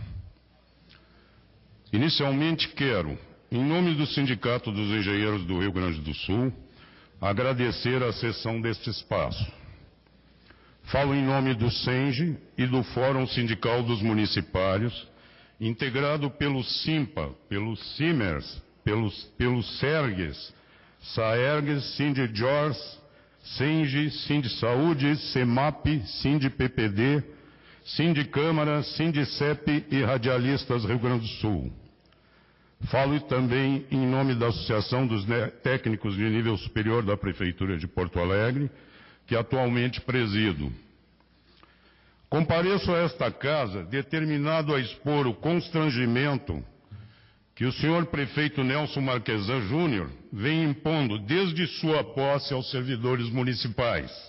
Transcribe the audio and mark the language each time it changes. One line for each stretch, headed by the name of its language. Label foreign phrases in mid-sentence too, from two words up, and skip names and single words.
Portuguese: Inicialmente quero, em nome do Sindicato dos Engenheiros do Rio Grande do Sul, agradecer a cessão deste espaço. Falo em nome do SENGE e do Fórum Sindical dos Municipários, integrado pelo SIMPA, pelo CIMERS, pelo SERGES, SAERGES, SINDIJORS, SENGE, SINDISAúde, SEMAP, SINDIPPD, Sindicâmara, Sindicep e Radialistas Rio Grande do Sul. Falo também em nome da Associação dos Técnicos de Nível Superior da Prefeitura de Porto Alegre, que atualmente presido. Compareço a esta casa determinado a expor o constrangimento que o senhor prefeito Nelson Marquesan Júnior vem impondo desde sua posse aos servidores municipais.